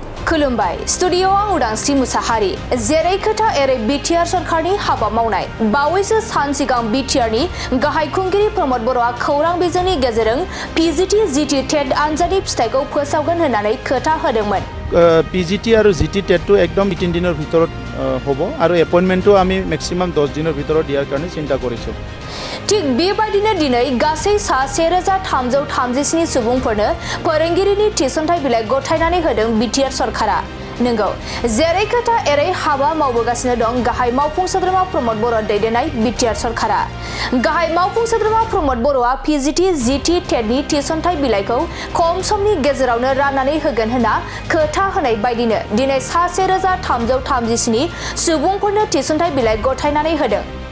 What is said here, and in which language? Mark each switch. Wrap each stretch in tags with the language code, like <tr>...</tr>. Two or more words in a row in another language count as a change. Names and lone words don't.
<brx>खुलुमबाय स्टुडियोआव उदांस्रि मुसाहारि जेरै खोथा एरै बिटिआर सरकारनि हाबा मावनाय बावैसो सान सिगां बिटिआरनि गाहाय खुंगिरि प्रमद बर'आ खौरां बिजोंनि गेजेरजों पिजिटि जिटि टेट आनजादनि फिथाइखौ फोसावगोन होननानै खोथा होदोंमोन।</brx> <as>पिजिटि और जिटि टेटটো एकदम 3 दिনৰ ভিতৰত হ'ব আৰু এপইন্টমেন্টটো আমি ম্যাক্সিমাম 10 দিনৰ ভিতৰত দিয়াৰ কাৰণে চিন্তা কৰিছো।</as> <brx>ঠিক बेबायदिनो दिनै गासै सा 1337 सुबुंफोरनो फोरोंगिरिनि थिसनथाइ बिलाइ गथायनानै होदों बिटिआर सरकारा। नंगौ जेरै खोथा एरै हाबा मावबोगासिनो दं गाहाय मावफुं सोद्रोमा प्रमद बर' दैदेननाय बिटिआर सरकारा। गाहाय मावफुं सोद्रोमा प्रमद बर'आ पिजिटि जिटि टेटनि थिसनथाइ बिलाइखौ खम समनि गेजेरावनो राननानै होगोन होनना खोथा होनाय बायदिनो दिनै सा 1337 सुबुंफोरनो थिसनथाइ बिलाइ गथायनानै होदों।</brx>